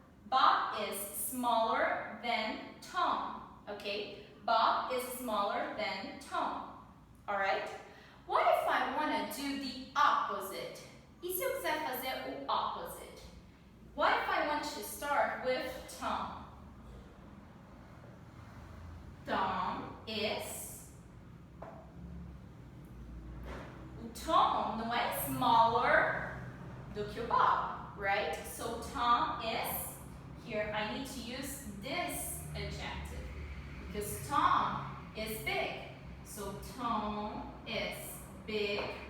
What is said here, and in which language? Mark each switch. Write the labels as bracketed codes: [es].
[en] Bob is smaller than Tom, okay? Bob is smaller than Tom, all right? What if I want to do the opposite? [pt] E se eu quiser fazer o opposite? [en] What if I want to start with Tom? Tom is. [pt] O Tom não é smaller do que o Bob, right? [en] So Tom is. Here I need to use this adjective because Tom is big. So Tom is big